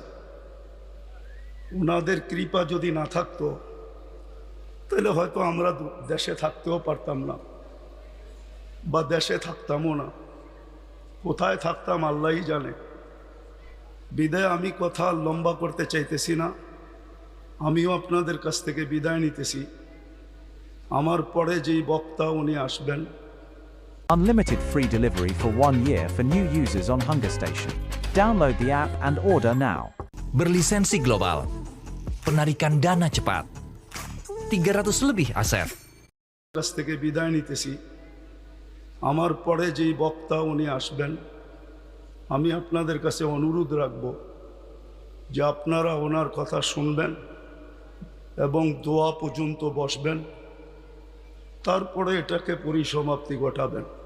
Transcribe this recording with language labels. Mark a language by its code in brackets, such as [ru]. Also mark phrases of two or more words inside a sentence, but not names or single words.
[bn] ওনাদের কৃপা যদি না থাকতো তাহলে হয়তো আমরা দেশে থাকতেও পারতাম না, বা দেশে থাকতামও না। কোথায় থাকতাম আল্লাহই জানে। বিদায় আমি কথা লম্বা করতে চাইতেছি না। আমিও আপনাদের কাছ থেকে বিদায় নিতেছি। আমার পরে যেই বক্তা উনি আসবেন। [en] Unlimited free delivery for 1 year for new users on Hunger Station. Download the app and order now. [id] Berlisensi global, penarikan dana cepat, 300 lebih aset. [bn] কাছ থেকে বিদায় নিতেছি। আমার পরে যেই বক্তা উনি আসবেন, আমি আপনাদের কাছে অনুরোধ রাখব যে আপনারা ওনার কথা শুনবেন এবং দোয়া পর্যন্ত বসবেন, তারপরে এটাকে পরিসমাপ্তি ঘটাবেন।